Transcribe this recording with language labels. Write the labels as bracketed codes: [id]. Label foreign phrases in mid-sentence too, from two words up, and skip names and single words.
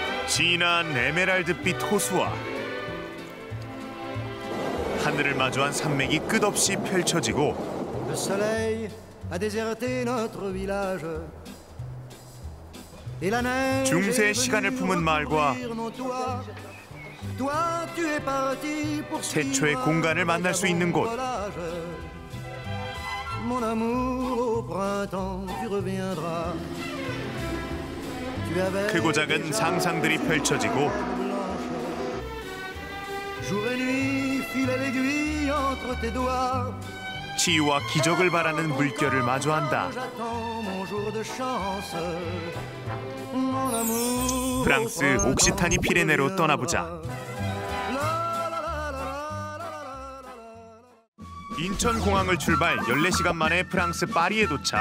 [ko] 진한 에메랄드빛 호수와 하늘을 마주한 산맥이 끝없이 펼쳐지고 [fr] Le soleil a déserté notre village. Et la neige [ko] 중세의 시간을 품은 마을과 태초의 공간을 만날 수 있는 곳. [fr] Mon amour, au printemps, tu reviendras. [ko] 크고 작은 상상들이 펼쳐지고 [fr] Jour et nuit, file l'aiguille entre tes doigts. [ko] 치유와 기적을 바라는 물결을 마주한다. 프랑스 옥시타니 피레네로 떠나보자. 인천공항을 출발 14시간 만에 프랑스 파리에 도착.